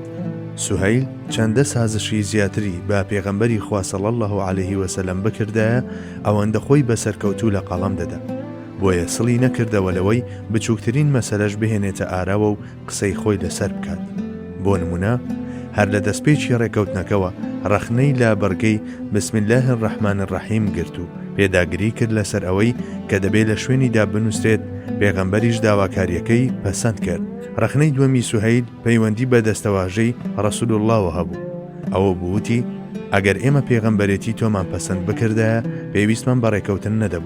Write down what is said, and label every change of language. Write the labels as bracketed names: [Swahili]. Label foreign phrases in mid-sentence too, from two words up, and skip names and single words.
[Central Kurdish] سوهەیل چەندە سازشی زیاتری بە پێغەمبەری خوا [Arabic] صلی الله عليه وسلم [Central Kurdish] بکردایە ئەوەندە خۆی بەسەرکەوتوو لە قەڵەم دەدا. بۆیە سڵی نەکردەوە لەوەی بچووکترین مەسەلەش بهێنێتە ئاراوە و قسەی خۆی لەسەر بکات. بۆ نمونە هەر لە دەستپێکی ڕێکەوتنەکەوە ڕەخنەی لا بەرگەی [Arabic] بسم الله الرحمن الرحیم [Central Kurdish] گرت و پێداگری کرد لەسەر ئەوەی کە دەبێت لە شوێنیدا بنووسرێت. پێغەمبەریش داواکاریەکەی پەسەند کرد. ڕەخنەی دووەمی سوهەیل پەیوەندی بە دەستەواژەی ڕەسوول اللهەوە هەبوو. ئەوە بووتی ئەگەر ئێمە پێغەمبەرێتی تۆمان پەسەند بکردایە پێویستمان بە ڕێکەوتن نەدەبوو.